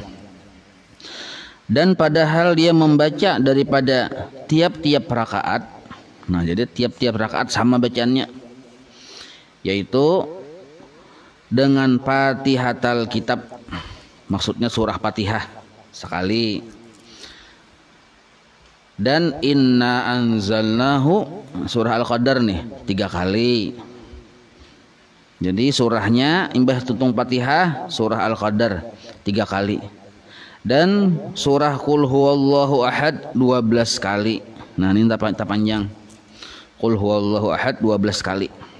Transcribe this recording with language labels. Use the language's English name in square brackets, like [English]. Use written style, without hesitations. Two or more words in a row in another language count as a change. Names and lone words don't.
[Banjar] Dan padahal dia membaca daripada tiap-tiap rakaat. Nah, jadi tiap-tiap rakaat sama bacaannya. Yaitu dengan [Arabic] فاتحة الكتاب, [Banjar] maksudnya surah Fatihah sekali, dan [Arabic] إنا أنزلناه [Banjar] surah Al-Qadar nih 3 kali. Jadi surahnya imbah tuntung Fatihah surah Al-Qadar 3 kali, dan surah Qul Huwallahu Ahad 12 kali. Nah ini tak panjang, Qul Huwallahu Ahad 12 kali.